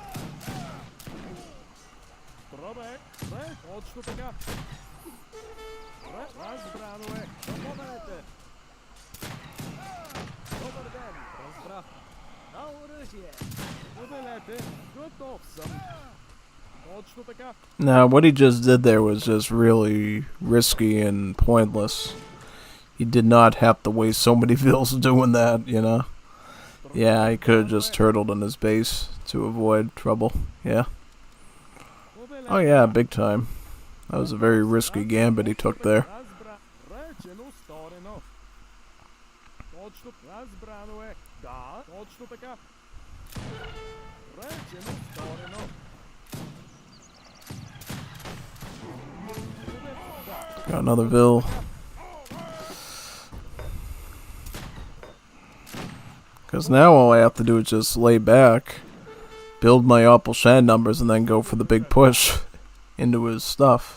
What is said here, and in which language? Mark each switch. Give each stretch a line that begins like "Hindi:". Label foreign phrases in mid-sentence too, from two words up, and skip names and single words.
Bulgarian: Пробе. Ре. Точно така. Ре. Разбрано е. Повелете! Добър ден! Разбрах. На оръжие! Повелете. Готов съм. Точно така.
English: Now, what he just did there was just really risky and pointless. He did not have to waste so many vills doing that, you know? Yeah, he could have just turtled in his base to avoid trouble, yeah. Oh yeah, big time. That was a very risky gambit he took there.
Bulgarian: Речено, сторено. Точно разбрано е. Да, точно така. Речено, сторено.
English: Got another vill. Because now all I have to do is just lay back, build my Appelschan numbers, and then go for the big push into his stuff.